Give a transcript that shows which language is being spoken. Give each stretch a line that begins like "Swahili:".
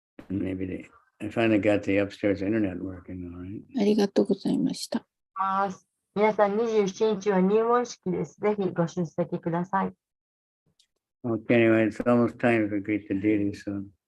English: Maybe I finally got the upstairs internet working, all right?
Japanese: ありがとうございました。皆さん27日は入門式です。ぜひご出席ください。
English: Okay, anyway, it's almost time to greet the deity, so.